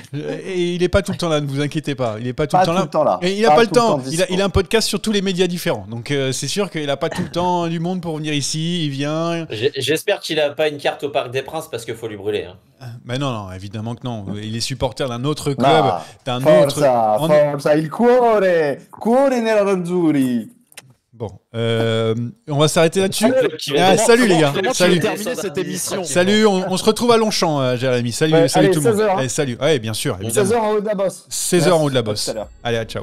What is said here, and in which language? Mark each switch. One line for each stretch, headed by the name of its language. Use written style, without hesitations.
French: Et il est pas tout le temps là, ne vous inquiétez pas. Il est pas tout le temps là. Et il a pas le temps. Il a un podcast sur tous les médias différents. Donc c'est sûr qu'il a pas tout le temps du monde pour venir ici. Il vient. J'espère qu'il a pas une carte au Parc des Princes parce qu'il faut lui brûler. Mais non, évidemment que non. Il est supporter d'un autre club,
Italian: Forza, il cuore nerazzurri.
French: Bon, on va s'arrêter là-dessus. Salut les gars. Salut. Terminer cette émission. Salut, on se retrouve à Longchamp, Jérémy. Salut tout le monde. Salut. Ouais, bien sûr. 16h en haut de la bosse. 16h en haut de la bosse. Allez, ciao.